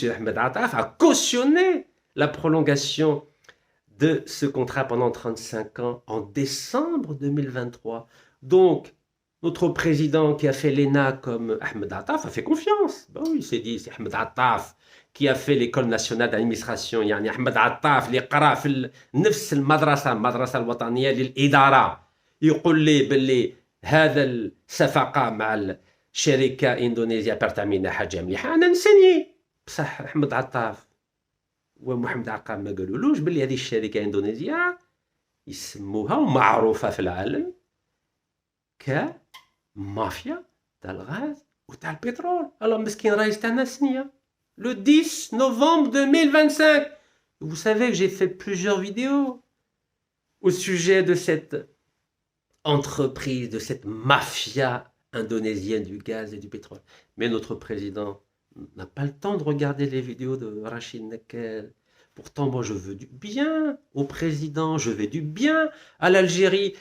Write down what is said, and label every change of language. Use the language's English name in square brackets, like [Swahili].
[French] Ahmed Attaf a cautionné la prolongation de ce contrat pendant 35 ans en décembre 2023. Donc, notre président qui a fait l'ENA comme Ahmed Attaf a fait confiance. Ben oui, il s'est dit, c'est Ahmed Attaf qui a fait l'école nationale d'administration. [Arabic] يعني Ahmed Attaf اللي قرا في نفس المدرسة الوطنية للإدارة. يقول لي باللي هذا الصفقة مع الشركة إندونيسيا بيرتامينا حاجة مليحة. أنا نسني. بصح أحمد عطاف ومحمد عقاب ما قالولوش باللي هذه الشركة إندونيسية يسموها ومعروفة في العالم كمافيا تاع الغاز وتاع البترول. alors مسكين رئيس تاعنا سنية [French] le 10 novembre 2025. Vous savez que j'ai fait plusieurs vidéos au sujet de cette entreprise, de cette mafia indonésienne du gaz et du pétrole. Mais notre président n'a pas le temps de regarder les vidéos de Rachid Nakel. Pourtant, moi, je veux du bien au président, je veux du bien à l'Algérie.